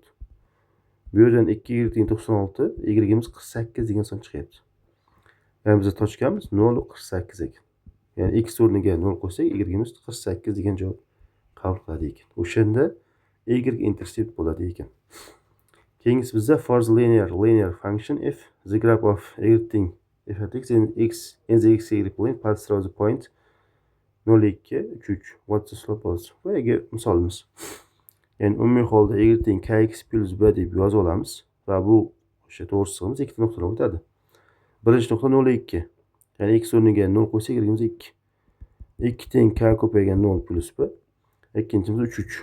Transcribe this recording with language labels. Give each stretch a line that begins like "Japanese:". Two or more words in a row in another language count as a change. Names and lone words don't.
Uzbek: Bu yerdan 2y teng 96, y'imiz 48 degan son chiqyapti. Ya'ni biz tochkamiz 0 48 ekan. Ya'ni x o'rniga 0 qo'ysak, y'imiz 48 degan javob qabul qiladi ekan. O'shanda y-intercept bo'ladi ekan. Keyingisi bizda
English: for the linear function if the graph of everything f at x and x in the x y plane passes through the point 0,2, 3. What's the slope of this?
Uzbek: Bu yerga misolimiz. Ya'ni umumiy holda y teng kx plus b deb yozib olamiz va bu o'sha to'g'risig'imiz ikkita nuqtadan o'tadi. Birinchi nuqta 0,2. Ya'ni x o'rniga 0 qo'ysak, y'imiz 2. 2 teng k ko'paygan 0 plus b. Ikkinchimiz 3.